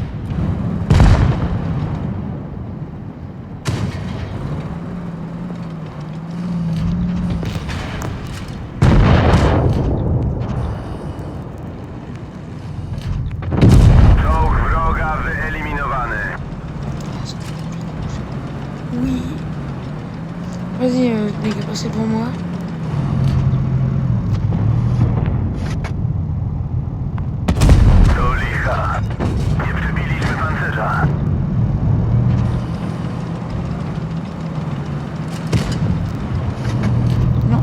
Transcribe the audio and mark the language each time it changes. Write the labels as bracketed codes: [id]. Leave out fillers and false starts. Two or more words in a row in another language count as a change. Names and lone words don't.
[pl] Czołg wroga wyeliminowany. Oui. [fr] Vas-y, les gars, passez devant moi. [pl] Do licha. Nie przebiliśmy pancerza. Non.